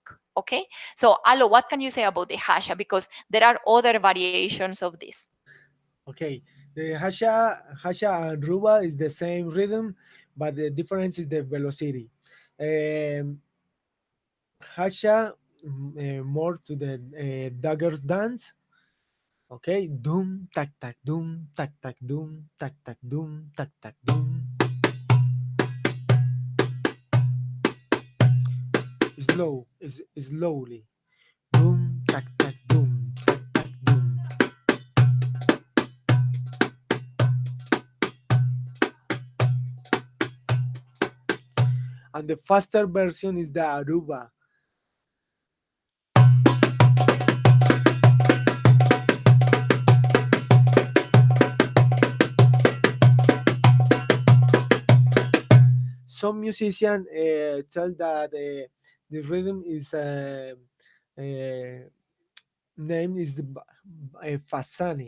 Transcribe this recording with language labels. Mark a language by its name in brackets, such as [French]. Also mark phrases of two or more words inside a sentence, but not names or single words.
[English] Okay, so Alo, what can you say about the Hasha? Because there are other variations of this. Okay, the Hasha and Ruba is the same rhythm, but the difference is the velocity. Um, Hasha more to the daggers dance. Okay, doom tak tak doom tak tak doom tak tak doom tak tak doom. Slowly. Doom tak tak doom tak tak doom. And the faster version is the Aruba. Some musicians tell that the rhythm is uh, name is the Fasani.